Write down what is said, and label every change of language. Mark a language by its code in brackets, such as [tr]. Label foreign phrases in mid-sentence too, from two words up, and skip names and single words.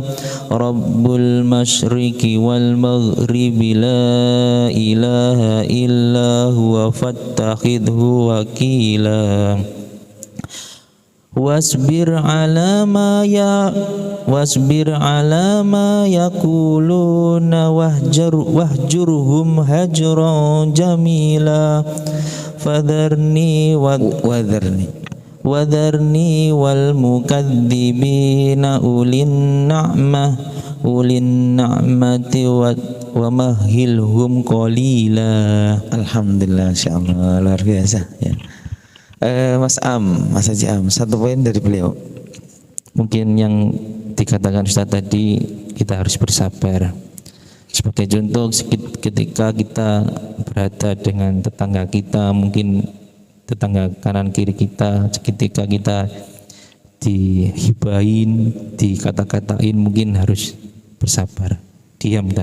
[ar] رب المشرق والمغرب لا إله إلا هو فاتخذه وكيلا. واصبر على ما يقولون واهجرهم هجرا جميلا. وذرني والمكذبين أولي النعمة ومهلهم قليلا. [id] Alhamdulillah, insyaallah luar biasa ya. Mas Haji Am, satu poin dari beliau. Mungkin yang dikatakan Ustaz tadi, kita harus bersabar. Sebagai contoh, ketika kita berada dengan tetangga kita, mungkin tetangga kanan kiri kita, ketika kita dihibahin, dikata-katain, mungkin harus bersabar, diam dan.